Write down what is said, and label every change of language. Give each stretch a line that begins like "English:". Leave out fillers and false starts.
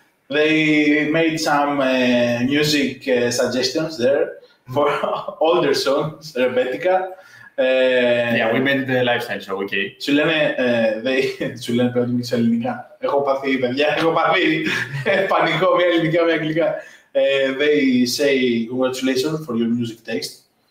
English: They made some music suggestions there for older songs, Rebettica. Yeah, we made the lifestyle show, okay.
Greek: Σου λένε πρέπει να μιλήσω ελληνικά. Έχω πάθει, παιδιά, πανικό, μια ελληνικά, μια αγγλικά.
English: They say congratulations for your music taste.